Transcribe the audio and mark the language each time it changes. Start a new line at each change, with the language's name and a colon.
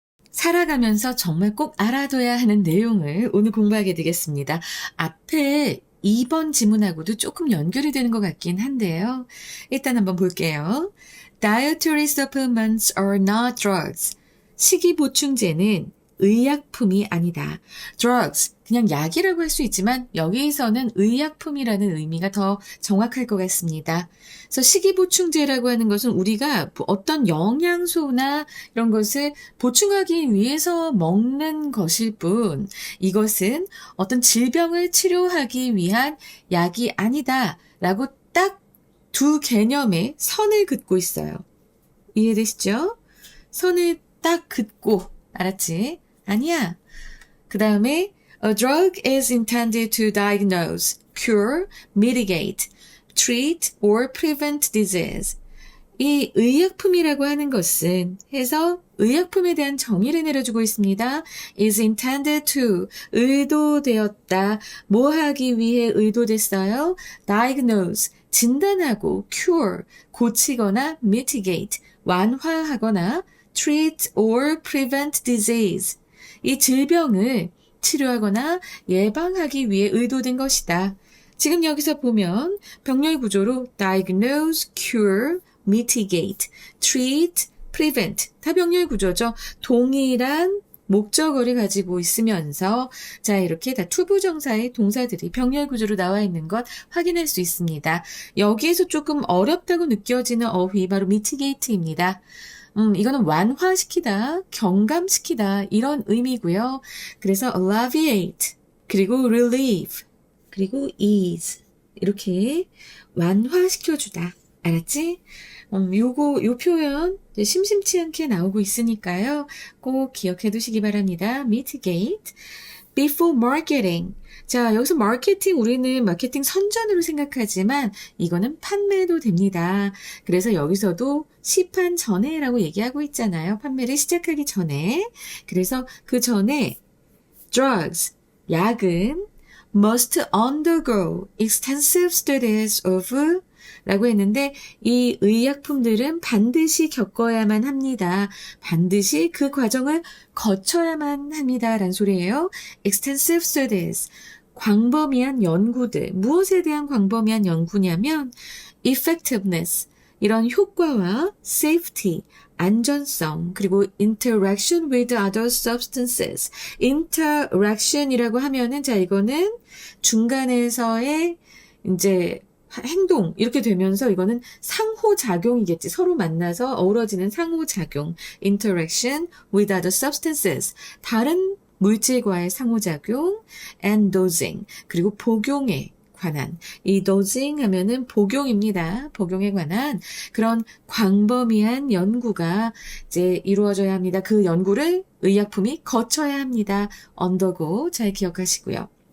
Korean: 살아가면서 정말 꼭 알아둬야 하는 내용을 오늘 공부하게 되겠습니다. 앞에 2번 지문하고도 조금 연결이 되는 것 같긴 한데요. 일단 한번 볼게요.
English: Dietary supplements are not drugs.
Korean: 식이보충제는 의약품이 아니다. drugs, 그냥 약이라고 할 수 있지만 여기에서는 의약품이라는 의미가 더 정확할 것 같습니다. 그래서 식이보충제라고 하는 것은 우리가 어떤 영양소나 이런 것을 보충하기 위해서 먹는 것일 뿐, 이것은 어떤 질병을 치료하기 위한 약이 아니다 라고 딱 두 개념의 선을 긋고 있어요. 이해되시죠? 선을 딱 긋고, 알았지? 아니야. 그 다음에
English: A drug is intended to diagnose, cure, mitigate, treat or prevent disease.
Korean: 이 의약품이라고 하는 것은 해서 의약품에 대한 정의를 내려주고 있습니다.
English: is intended to,
Korean: 의도되었다. 뭐 하기 위해 의도됐어요?
English: diagnose,
Korean: 진단하고
English: cure,
Korean: 고치거나
English: mitigate,
Korean: 완화하거나
English: treat or prevent disease.
Korean: 이 질병을 치료하거나 예방하기 위해 의도된 것이다. 지금 여기서 보면 병렬 구조로 diagnose, cure, mitigate, treat, prevent 다 병렬 구조죠. 동일한 목적어를 가지고 있으면서 자 이렇게 다 투부정사의 동사들이 병렬 구조로 나와 있는 것 확인할 수 있습니다. 여기에서 조금 어렵다고 느껴지는 어휘 바로 mitigate입니다. 이거는 완화시키다, 경감시키다 이런 의미고요. 그래서 alleviate, 그리고 relieve, 그리고 ease 이렇게 완화시켜주다. 알았지? 요 표현 심심치 않게 나오고 있으니까요. 꼭 기억해 두시기 바랍니다.
English: mitigate, before marketing.
Korean: 자, 여기서 마케팅, 우리는 마케팅 선전으로 생각하지만 이거는 판매도 됩니다. 그래서 여기서도 시판 전에라고 얘기하고 있잖아요. 판매를 시작하기 전에. 그래서 그 전에 drugs, 약은
English: must undergo extensive studies of
Korean: 라고 했는데 이 의약품들은 반드시 겪어야만 합니다. 반드시 그 과정을 거쳐야만 합니다. 라는 소리예요.
English: extensive studies,
Korean: 광범위한 연구들. 무엇에 대한 광범위한 연구냐면 effectiveness, 이런 효과와 safety, 안전성, 그리고
English: interaction with other substances.
Korean: interaction이라고 하면은 자 이거는 중간에서의 이제 행동 이렇게 되면서 이거는 상호작용이겠지. 서로 만나서 어우러지는 상호작용.
English: interaction with other substances.
Korean: 다른 물질과의 상호작용.
English: and dosing.
Korean: 그리고 복용에 관한. 이 dosing 하면은 복용입니다. 복용에 관한 그런 광범위한 연구가 이제 이루어져야 합니다. 그 연구를 의약품이 거쳐야 합니다. undergo 잘 기억하시고요.